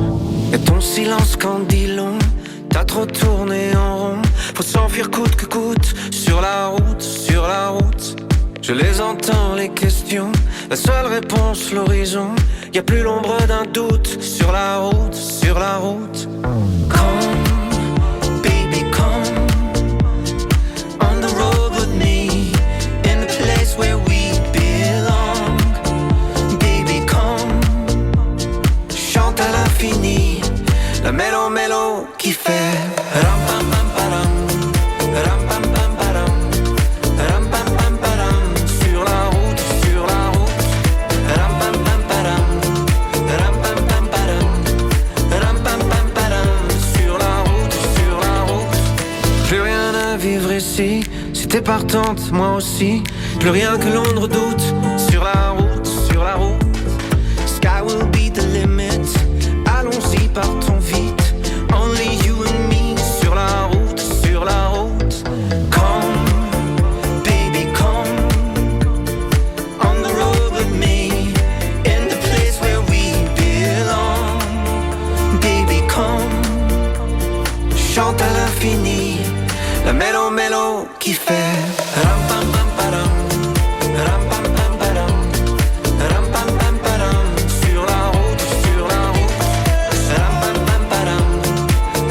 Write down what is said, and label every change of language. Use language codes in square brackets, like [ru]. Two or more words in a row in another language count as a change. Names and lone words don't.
[fr] Et ton silence quand dit long, t'as trop tourné en rond. Faut s'enfuir coûte que coûte. Sur la route. Je les entends, les questions. La seule réponse, l'horizon. Y a plus l'ombre d'un doute. Sur la route. [en] Come, baby, come. On the road with me. In the place where we belong. Baby, come. [fr] Chante à l'infini. La mélo qui fait ram pam pam param. Ram pam pam param. Ram pam pam param. Sur la route. Ram pam pam param. Ram pam pam param. Ram pam pam param. Sur la route. Plus rien à vivre ici. Si t'es partante, moi aussi. Plus rien que l'on ne redoute. Sur la route. [en] Sky will be the limit. [fr] Allons-y, partons vite. [en] Only you and me. [fr] Sur la route. [en] Come, baby, come. On the road with me. In the place where we belong. Baby, come. [fr] Chante à l'infini. La mélo qui fait ram pam pam param. Ram pam pam param. Ram pam pam param. Sur la route. Ram pam pam param.